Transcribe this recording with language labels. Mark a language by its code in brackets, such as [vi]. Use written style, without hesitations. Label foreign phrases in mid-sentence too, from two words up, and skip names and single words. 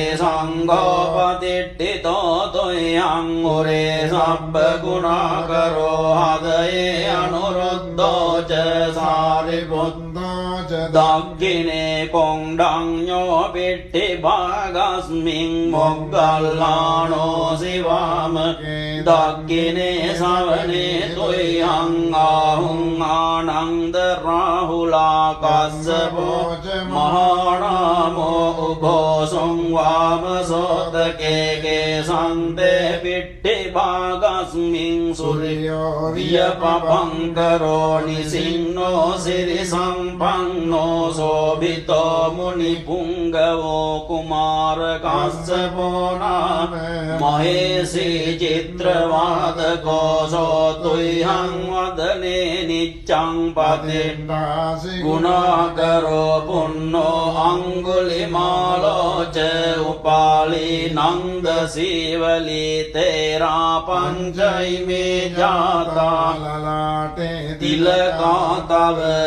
[pi] සංඝෝ පතිට්ඨිතෝ දුයං උරේ සබ්බ ගුණාකරෝ හදයේ අනුරුද්ධෝ ච සාරිපුත්තෝ ච දක්ඛිනේ කොණ්ඩඤ්ඤෝ පිට්ඨි භාගස්මින් මොග්ගල්ලානෝ සිවාමකේ දක්ඛිනේ සවනේ තුයං ආහුං ආනන්ද රාහුලා කස්සපෝ ච මහානාමෝ උභෝ සංවාමසෝතකේ ගේ සන්තේ පිට්ඨි භාගස්මින් සූර්යෝ වියපපංකරෝ නිසින්නෝ සිරි සම්පන්නෝ සෝභිතෝ මුනි පුංගවෝ කුමාර කස්සපෝ නාම මහේසී චිත්‍රවාදකෝ සෝතුයං වදනේ නිච්ඡං පතින්දාසි ගුණාකරෝ පුන්නෝ අංගුලිමාලෝ ච උපාලී නන්ද සීවලී තේරා පංචයිමේ ජාතා ලලාටේ තිලකා තව